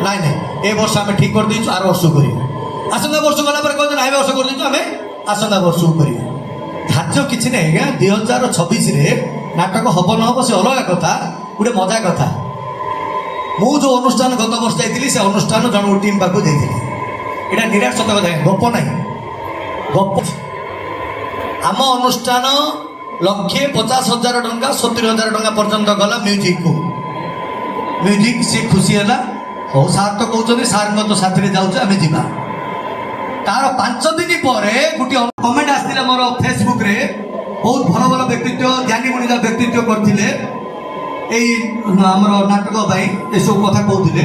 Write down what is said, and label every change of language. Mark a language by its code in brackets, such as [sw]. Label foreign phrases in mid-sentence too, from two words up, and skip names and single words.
[or] ନାଇଁ ନାଇଁ, ଏ ବର୍ଷ ଆମେ ଠିକ୍ କରିଦେଇଛୁ, ଆର ବର୍ଷକୁ କରିବା। ଆସନ୍ତା ବର୍ଷ ଗଲା ପରେ କହିଲେ ନାଇଁ, ଏ ବର୍ଷ କରିଦେଇଛୁ, ଆମେ ଆସନ୍ତା ବର୍ଷକୁ କରିବା। ଧାର୍ଯ୍ୟ କିଛି ନାହିଁ ଆଜ୍ଞା। 2026ରେ ନାଟକ ହବ ନ ହବ ସେ ଅଲଗା କଥା, ଗୋଟେ ମଜା କଥା। ମୁଁ ଯେଉଁ ଅନୁଷ୍ଠାନ ଗତ ବର୍ଷ ଯାଇଥିଲି, ସେ ଅନୁଷ୍ଠାନ ଜଣକୁ ଟିମ୍ ପାଖକୁ ଯାଇଥିଲି। ଏଟା ନିରାଟ ସତ୍ୟ କଥା, ଗପ ନାଇ, ଗପ। ଆମ ଅନୁଷ୍ଠାନ 1,50,000 ଟଙ୍କା 70,000 ଟଙ୍କା ପର୍ଯ୍ୟନ୍ତ ଗଲା ମ୍ୟୁଜିକକୁ। ମ୍ୟୁଜିକ ସେ ଖୁସି ହେଲା, ହଉ ସାର୍ ତ କହୁଛନ୍ତି, ସାର୍ଙ୍କ ତ ସାଥିରେ ଯାଉଛୁ, ଆମେ ଯିବା। ତାର 5 ଦିନ ପରେ ଗୋଟିଏ କମେଣ୍ଟ ଆସିଥିଲା ମୋର ଫେସବୁକରେ, ବହୁତ ଭଲ ଭଲ ବ୍ୟକ୍ତିତ୍ୱ, ଜ୍ଞାନୀ ଗୁଣିକା ବ୍ୟକ୍ତିତ୍ୱ କରିଥିଲେ ଏଇ ଆମର ନାଟକ ପାଇଁ, ଏସବୁ କଥା କହୁଥିଲେ।